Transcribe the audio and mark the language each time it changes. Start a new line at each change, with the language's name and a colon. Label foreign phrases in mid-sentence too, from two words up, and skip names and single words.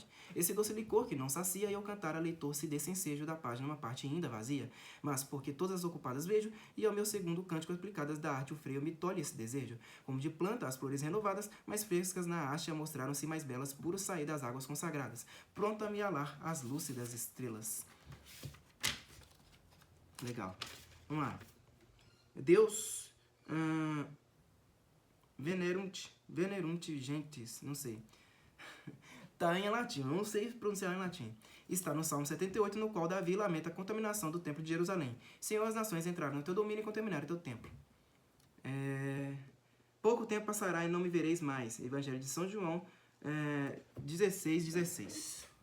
Portuguese: Esse doce licor que não sacia, e ao cantar a leitor se desse ensejo da página uma parte ainda vazia, mas porque todas as ocupadas vejo, e ao meu segundo cântico aplicadas da arte o freio me tolhe esse desejo. Como de planta, as flores renovadas, mais frescas na haste mostraram-se mais belas, puro sair das águas consagradas, pronta a me alar as lúcidas estrelas. Legal. Vamos lá.
Latin: Deus... Venerunt gentes,
Portuguese: não sei. Tá em latim, não sei pronunciar em latim. Está no Salmo 78, no qual Davi lamenta a contaminação do templo de Jerusalém. Senhor, as nações entraram no teu domínio e contaminaram o teu templo. Pouco tempo passará e não me vereis mais. Evangelho de São João 16:16.